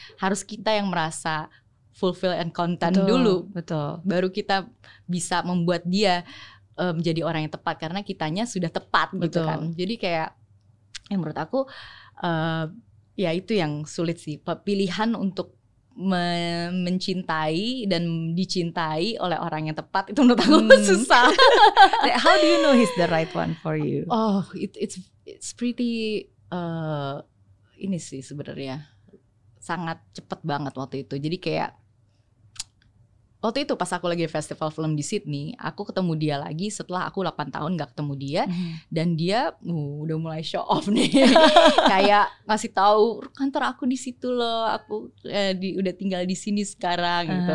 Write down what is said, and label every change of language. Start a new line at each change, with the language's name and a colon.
Indonesian: Harus kita yang merasa
English: fulfill and content
Indonesian: dulu, baru kita bisa membuat dia menjadi orang yang tepat, karena kitanya sudah tepat gitu kan. Jadi kayak yang menurut aku ya itu yang sulit sih, pilihan untuk mencintai dan dicintai oleh orang yang tepat, itu menurut aku susah.
English: How do you know he's the right one for you? Oh, it's pretty
Indonesian: ini sih sebenarnya sangat cepet banget waktu itu. Jadi kayak waktu itu pas aku lagi festival film di Sydney, aku ketemu dia lagi setelah aku 8 tahun gak ketemu dia. Dan dia udah mulai show off nih. Kayak ngasih tahu kantor aku di situ loh, aku udah tinggal di sini sekarang gitu.